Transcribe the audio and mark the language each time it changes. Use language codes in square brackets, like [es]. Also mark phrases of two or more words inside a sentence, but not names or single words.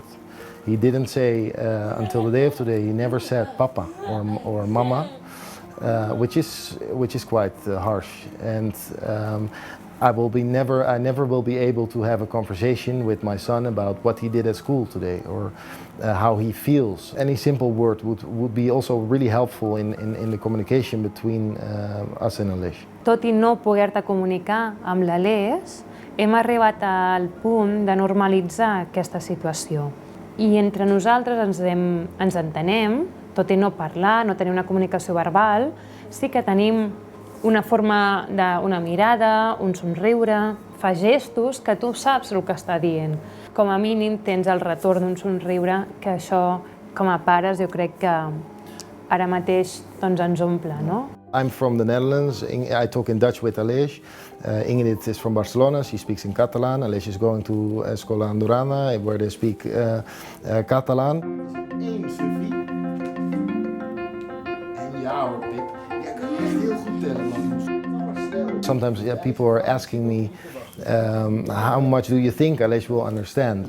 [en] He didn't say until the day of today. He never said papa or mama, which is quite harsh. And I never will be able to have a conversation with my son about what he did at school today or how he feels. Any simple word would be also really helpful in the communication between us and Aleš. [ca] Tot i no poder-te comunicar amb l'Aleix, hem arribat al punt de normalitzar aquesta situació. I entre nosaltres ens entenem, tot i no parlar, no tenir una comunicació verbal, sí que tenim una forma d'una mirada, un somriure, fa gestos que tu saps el que està dient. Com a mínim tens el retorn d'un somriure, que això, com a pares, jo crec que ara mateix ens omple, no? [en] I'm from the Netherlands. I talk in Dutch with Aleix. Ingrid is from Barcelona. She speaks in Catalan. Aleix is going to Escola Andorrana, where they speak Catalan. Sometimes people are asking me, how much do you think Aleix will understand?